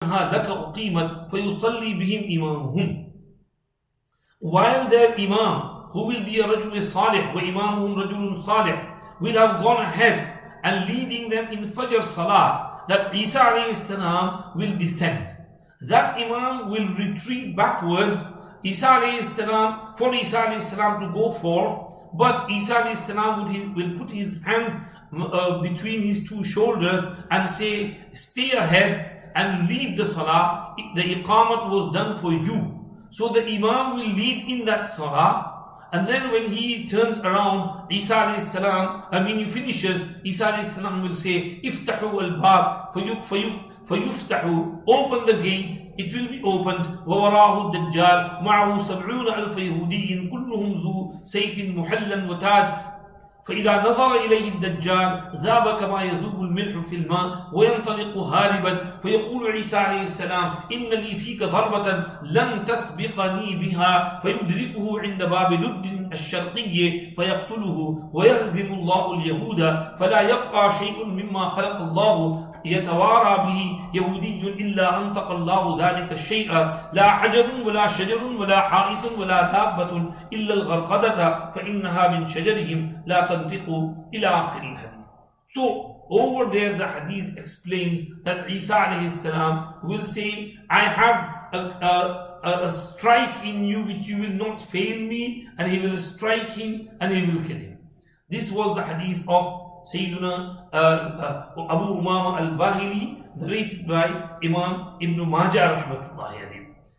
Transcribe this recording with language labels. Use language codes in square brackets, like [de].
[ar] لك أقيمت فيصلي بهم إمامهم. [en] While their Imam, who will be a Rajul Salih, [ar] wa Imamuhum Rajulun Salih, [en] will have gone ahead and leading them in Fajr Salah, that Isa alayhi salam will descend. That Imam will retreat backwards, for Isa alayhi salam to go forth, but Isa alayhi salam will put his hand between his two shoulders and say, stay ahead and lead the Salah. The Iqamat was done for you. So the Imam will lead in that Salah, and then when he turns around, Isa alayhi salam, he finishes, Isa alayhi salam will say, [ar] Iftahu al-bab, fayuftahu, [en] open the gates, it will be opened, [ar] وَوَرَاهُ الدَّجَّالِ مَعَهُ سَبْعُونَ أَلْفَ يَهُودِيٍّ كُلُّهُمْ ذُو سَيْفٍ مُحَلًّا وَتَاجٍ فإذا نظر إليه الدجال ذاب كما يذوب الملح في الماء وينطلق هاربا فيقول عيسى عليه السلام إن لي فيك ضربة لن تسبقني بها فيدركه عند باب لد الشرقي فيقتله ويهزم الله اليهود فلا يبقى شيء مما خلق الله يتوارى به يهودي إلا أنطق الله ذلك الشيء لا حجر ولا شجر ولا حائط ولا دابة إلا الغرقدة فإنها من شجرهم لا تنطق إلى آخر الحديث. [en] So over there the hadith explains that Isa alayhi salam will say, I have a strike in you which you will not fail me, and he will strike him and he will kill him. This was the hadith of Sayyiduna Abu Umama al-Bahili, narrated by Imam Ibn Majah rahmatullahi alayhi.